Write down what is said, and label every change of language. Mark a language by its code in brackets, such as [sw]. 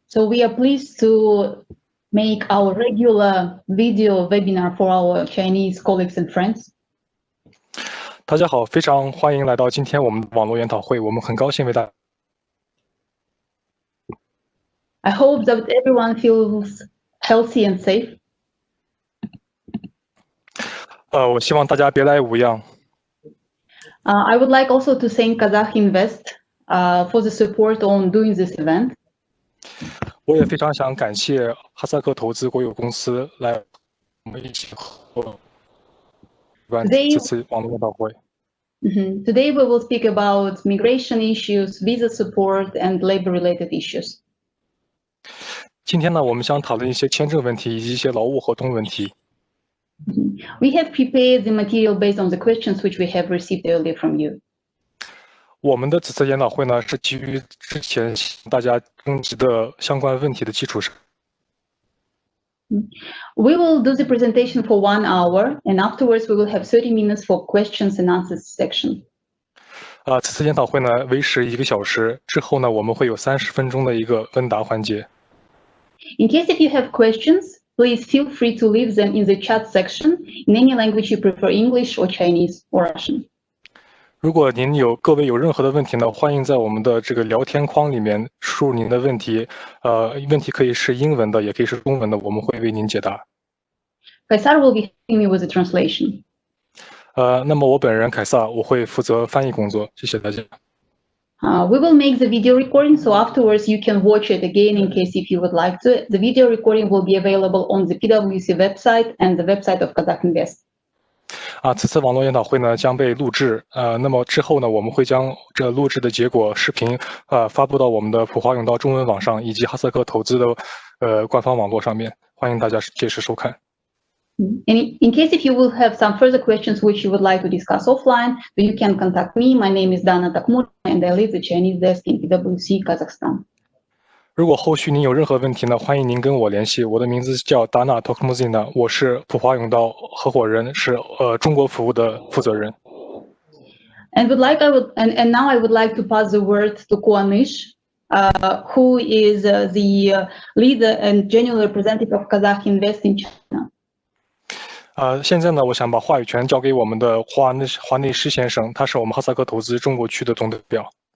[en] So we are pleased to make our regular video webinar for our Chinese colleagues and friends. [zh] 大家好，非常欢迎来到今天我们的网络研讨会，我们很高兴为大家。 [en] I hope that everyone feels healthy and safe. [zh] 我希望大家别来无恙。 [en] I would like also to thank Kazakh Invest for the support on doing this event. [zh] 我也非常想感谢哈萨克投资国有公司来我们一起合办这次网络研讨会。 [en] Today we will speak about migration issues, visa support, and labor-related issues. [zh] 今天呢，我们将讨论一些签证问题以及一些劳务合同问题。 [en] We have prepared the material based on the questions which we have received earlier from you. [zh] 我们的此次研讨会呢，是基于之前大家征集的相关问题的基础上。 [en] We will do the presentation for 1 hour, and afterwards we will have 30 minutes for questions and answers section. [zh] 此次研讨会呢为时1个小时，之后呢我们会有30分钟的一个问答环节。 [en] In case if you have questions, please feel free to leave them in the chat section in any language you prefer, English or Chinese or Russian. [zh] 如果各位有任何的问题呢，欢迎在我们的这个聊天框里面输入您的问题。问题可以是英文的，也可以是中文的，我们会为您解答。 [en] Kaysar will be helping me with the translation. [zh] 那么我本人凯撒，我会负责翻译工作。谢谢大家。 [en] We will make the video recording, so afterwards you can watch it again in case if you would like to. The video recording will be available on the PwC website and the website of Kazakh Invest. [zh] 此次网络研讨会呢将被录制，那么之后呢，我们会将这录制的结果视频发布到我们的普华永道中文网上以及哈萨克投资的官方网络上面，欢迎大家届时收看。 [en] In case if you will have some further questions which you would like to discuss offline, then you can contact me. My name is Dana Takmur, and I lead the Chinese desk in PwC Kazakhstan. [zh] 如果后续您有任何问题呢，欢迎您跟我联系。我的名字叫 Dana Takmuzina， 我是普华永道合伙人，是中国服务的负责人。 [en] And now I would like to pass the word to Kuanysh, who is the leader and general representative of Kazakh Invest in China. [zh] 现在呢，我想把话语权交给我们的华内师先生，他是我们哈萨克投资中国区的总代表。